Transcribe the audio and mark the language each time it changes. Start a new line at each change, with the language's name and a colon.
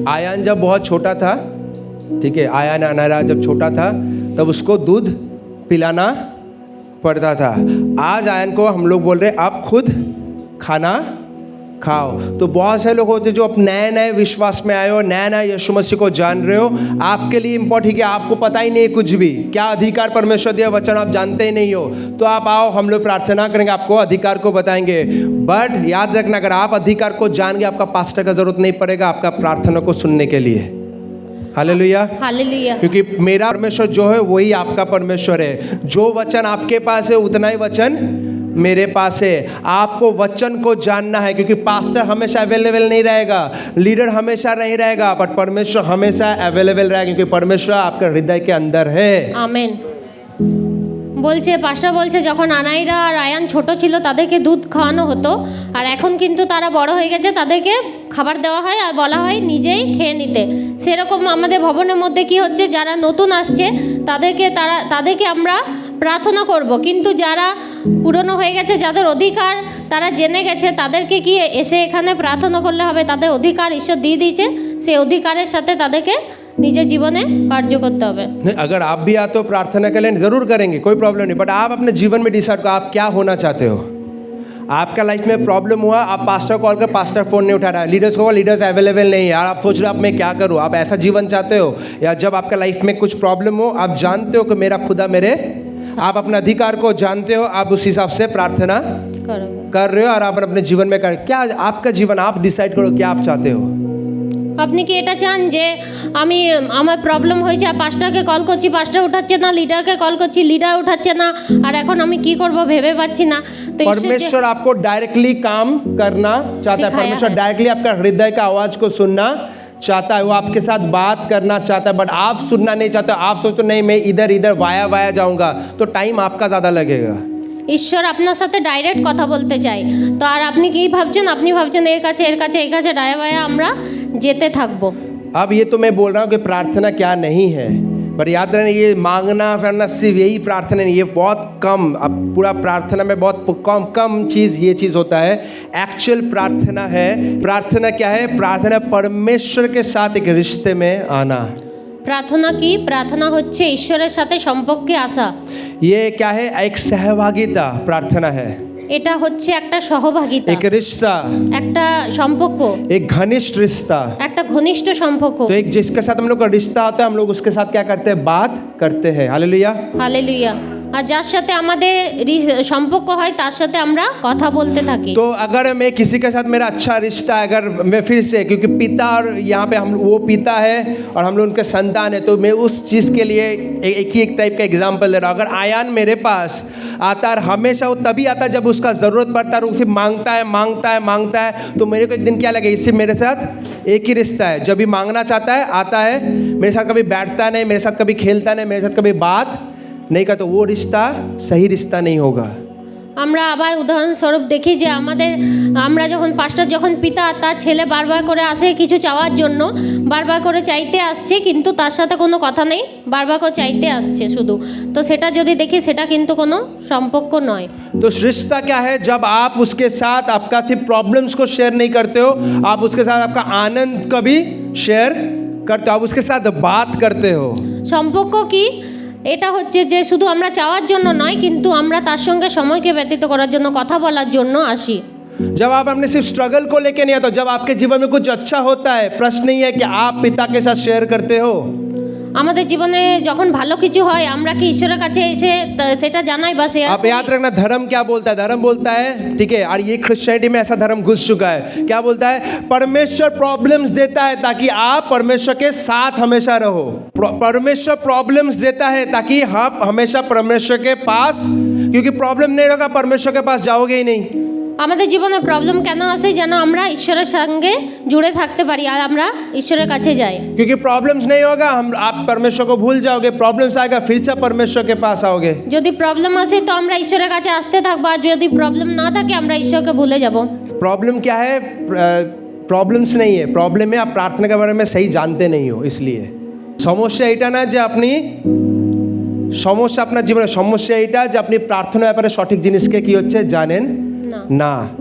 Hindi: आयान जब बहुत छोटा था, ठीक है, आयान अनारा जब छोटा था तब उसको दूध पिलाना पड़ता था। आज आयन को हम लोग बोल रहे आप खुद खाना खाओ। तो बहुत सारे लोग होते हैं जो अब नए विश्वास में आए हो, नया यीशु मसीह को जान रहे हो, आपके लिए इम्पोर्टेंट है कि आपको पता ही नहीं कुछ भी, क्या अधिकार परमेश्वर दिया वचन आप जानते ही नहीं हो, तो आप आओ, हम लोग प्रार्थना करेंगे, आपको अधिकार को बताएंगे। बट याद रखना, अगर आप अधिकार को जान गए, आपका पास्टर का जरूरत नहीं पड़ेगा आपका प्रार्थना को सुनने के लिए। Hallelujah, hallelujah. क्योंकि मेरा परमेश्वर जो है वही आपका परमेश्वर है। जो वचन आपके पास है उतना ही वचन मेरे पास है। आपको वचन को जानना है, क्योंकि पास्टर हमेशा अवेलेबल नहीं रहेगा, लीडर हमेशा नहीं रहेगा, बट परमेश्वर हमेशा अवेलेबल रहेगा, क्योंकि परमेश्वर आपके हृदय के अंदर है।
Bangla: আমেন। বলছে পাস্টার বলছে যখন আনাইরা আর আয়ান ছোট ছিল তাদেরকে দুধ খাওয়ানো হতো, আর এখন কিন্তু তারা বড় হয়ে গেছে, তাদেরকে খাবার দেওয়া হয় আর বলা হয় নিজেই খেয়ে নিতে। সেরকম আমাদের ভবনের মধ্যে কি হচ্ছে, যারা নতুন আসছে তাদেরকে আমরা প্রার্থনা করব, কিন্তু যারা পুরনো হয়ে গেছে, যাদের অধিকার তারা জেনে গেছে, তাদেরকে কি এসে এখানে প্রার্থনা করলে হবে? তাদের অধিকার ঈশ্বর দিয়ে দিয়েছে, সেই অধিকারের সাথে তাদেরকে নিজের জীবনে কার্য করতে হবে।
Hindi: नहीं, अगर आप भी आते हो प्रार्थना के लिए जरूर करेंगे, कोई प्रॉब्लम नहीं, बट आप अपने जीवन में डिसाइड करो आप क्या होना चाहते हो। आपका लाइफ में प्रॉब्लम हुआ, आप पास्टर कॉल कर, पास्टर फ़ोन नहीं उठा रहा है, लीडर्स को लीडर्स अवेलेबल नहीं है, यार आप सोच रहे हो अब मैं क्या करूँ, आप ऐसा जीवन चाहते हो, या जब आपका लाइफ में कुछ प्रॉब्लम हो, आप जानते हो कि मेरा खुदा मेरे, आप अपने अधिकार को जानते हो, आप उस हिसाब से प्रार्थना कर रहे हो, और आप अपने जीवन में कर, क्या आपका जीवन आप डिसाइड करो क्या आप चाहते हो।
Bangla: আপনি কি এটা চান যে আমার প্রবলেম হয়েছে, পাস্টারকে কল করছি, পাস্টার উঠাচ্ছে না, লিডারকে কল করছি, লিডার উঠাচ্ছে না, আর এখন আমি কি করব ভেবে পাচ্ছি না। তো
Hindi: परमेश्वर आपको डायरेक्टली काम करना चाहता है, परमेश्वर डायरेक्टली आपका हृदय का आवाज को सुनना चाहता है, वो आपके साथ बात करना चाहता है, बट आप सुनना नहीं चाहते। आप सोचते नहीं मैं इधर वाया जाऊंगा, तो टाइम आपका ज़्यादा लगेगा।
Bangla: ঈশ্বর আপনার সাথে ডাইরেক্ট কথা বলতে চায়। তো আর আপনি কি ভাবছেন? আপনি ভাবছেন এর কাছে ডায়া বায়া আমরা যেতে থাকবো।
Hindi: अब ये तो मैं बोल रहा हूँ कि प्रार्थना क्या नहीं है, पर याद रखना ये मांगना फिरना सिर्फ यही प्रार्थना नहीं, ये बहुत कम। अब पूरा प्रार्थना में बहुत कम चीज़ ये चीज़ होता है। एक्चुअल प्रार्थना है, प्रार्थना क्या है? प्रार्थना परमेश्वर के साथ एक रिश्ते में आना।
Bangla: প্রার্থনা কি? প্রার্থনা হচ্ছে ঈশ্বরের সাথে সম্পর্কে আসা।
Hindi: ये क्या है? एक सहभागिता प्रार्थना है,
Bangla: এটা হচ্ছে একটা সহভাগিতা,
Hindi: एक रिश्ता,
Bangla: একটা সম্পর্ক,
Hindi: एक घनिष्ठ रिश्ता।
Bangla: একটা ঘনিষ্ঠ সম্পর্ক।
Hindi: तो एक जिसके साथ हम लोग का रिश्ता होता है, हम लोग उसके साथ क्या करते हैं? बात करते हैं। हालेलुया।
Bangla: হালেলুয়া। আর যার সাথে আমাদের সম্পর্ক হয় তার সাথে আমরা কথা বলতে থাকি।
Hindi: तो अगर मैं किसी के साथ मेरा अच्छा रिश्ता है, अगर मैं फिर से, क्योंकि पिता और यहाँ पे हम वो पिता है और हम लोग उनके संतान है, तो मैं उस चीज़ के लिए एक टाइप का एग्जाम्पल दे रहा हूँ। अगर आयान मेरे पास आता है, हमेशा वो तभी आता है जब उसका ज़रूरत पड़ता है, और उसे मांगता है, तो मेरे को एक दिन क्या लगे, इससे मेरे साथ एक ही रिश्ता है। जब भी मांगना चाहता है आता है मेरे साथ, कभी बैठता नहीं, मेरे साथ कभी खेलता नहीं, मेरे साथ कभी बात नहीं का, तो वो रिश्ता सही रिश्ता नहीं होगा।
Bangla: আমরা আবার উদাহরণস্বরূপ দেখি যে আমরা যখন পাস্টার যখন পিতা তার ছেলে বারবার করে আসে কিছু চাওয়ার জন্য, বারবার করে চাইতে আসছে কিন্তু তার সাথে কোনো কথা নেই, বারবার করে চাইতে আসছে শুধু, তো সেটা যদি দেখি সেটা কিন্তু কোনো সম্পর্ক নয়।
Hindi: तो रिश्ता क्या है? जब आप उसके साथ आपका सिर्फ प्रॉब्लम्स को शेयर नहीं करते हो, आप उसके साथ आपका आनंद का भी शेयर करते हो, आप उसके साथ बात करते हो।
Bangla: সম্পর্ক কি? এটা হচ্ছে যে শুধু আমরা চাওয়ার জন্য নয়, কিন্তু আমরা তার সঙ্গে সময়কে ব্যতীত করার জন্য, কথা বলার জন্য আসি।
Hindi: जब आप अपने सिर्फ स्ट्रगल को लेके नहीं आते हो, जब आपके जीवन में कुछ अच्छा होता है, प्रश्न नहीं है कि आप पिता के साथ शेयर करते हो।
Bangla: আমাদের জীবনে যখন ভালো কিছু হয় আমরা কি ঈশ্বরের কাছে এসে সেটা জানাই বা শেয়ার
Hindi: आप याद रखना, धर्म क्या बोलता है? धर्म बोलता है, ठीक है, और ये क्रिश्चियनिटी में ऐसा धर्म घुस चुका है, क्या बोलता है? परमेश्वर प्रॉब्लम्स देता है ताकि आप परमेश्वर के साथ हमेशा रहो। परमेश्वर प्रॉब्लम्स देता है ताकि आप हमेशा परमेश्वर के पास, क्योंकि प्रॉब्लम नहीं होगा परमेश्वर के पास जाओगे ही नहीं।
Bangla: আমাদের জীবনে প্রবলেম কেন আসে? যেন আমরা ঈশ্বরের সঙ্গে জুড়ে থাকতে পারি আর আমরা ঈশ্বরের কাছে যাই।
Hindi: क्योंकि प्रॉब्लम्स नहीं होगा, आप परमेश्वर को भूल जाओगे, प्रॉब्लम्स आएगा फिर से परमेश्वर के पास आओगे।
Bangla: যদি প্রবলেম আসে তো আমরা ঈশ্বরের কাছে আসতে থাকবো, আর যদি প্রবলেম না থাকে আমরা ঈশ্বরকে ভুলে যাব।
Hindi: प्रॉब्लम क्या है? प्रॉब्लम्स नहीं है, प्रॉब्लम है आप प्रार्थना के बारे में सही जानते नहीं हो। इसलिए
Bangla: সমস্যা এটা না যে আপনি সমস্যা আপনার জীবনে, সমস্যা এটা যে আপনি প্রার্থনার ব্যাপারে সঠিক জিনিসকে কি হচ্ছে জানেন ना।